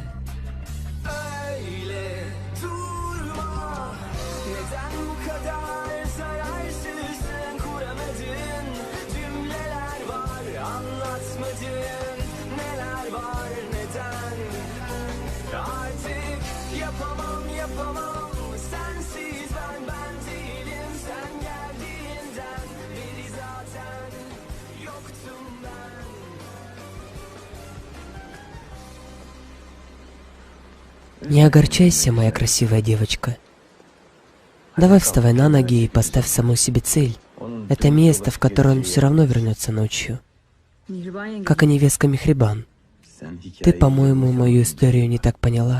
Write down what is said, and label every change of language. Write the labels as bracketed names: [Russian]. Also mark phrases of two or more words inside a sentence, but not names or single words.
[Turkish] Öyle durma, neden bu kadar zararsızsın, kuramadın cümleler var, anlatmadın neler var, neden artık yapamam sensiz ben değilim, sen geldiğinden beri zaten yoktum ben. [Russian] Не огорчайся, моя красивая девочка. Давай вставай на ноги и поставь самой себе цель. Это место, в которое он все равно вернется ночью. Как и невестка Мехрибан. Ты, по-моему, мою историю не так поняла.